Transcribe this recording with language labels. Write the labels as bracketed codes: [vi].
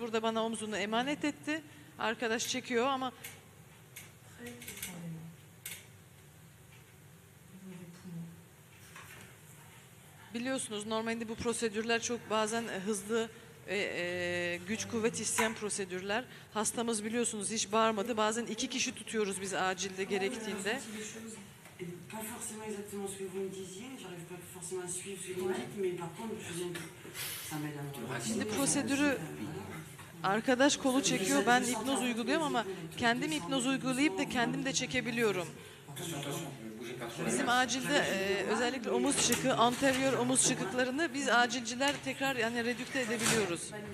[tr] Burada bana omuzunu emanet etti. Arkadaş çekiyor ama biliyorsunuz normalde bu prosedürler çok bazen hızlı güç kuvvet isteyen prosedürler. Hastamız biliyorsunuz hiç bağırmadı. Bazen 2 kişi tutuyoruz biz acilde gerektiğinde. [fr] Pas forcément exactement ce que vous me disiez, j'arrive pas forcément à suivre ce que vous me dites, mais par contre, je viens de... Ça m'aide à me... [tr] Şimdi prosedürü arkadaş kolu çekiyor, ben hipnoz uyguluyorum ama kendim hipnoz uygulayıp da kendim de çekebiliyorum. Bizim acilde özellikle omuz çıkığı, anterior omuz çıkıklarını biz acilciler tekrar yani redükte edebiliyoruz.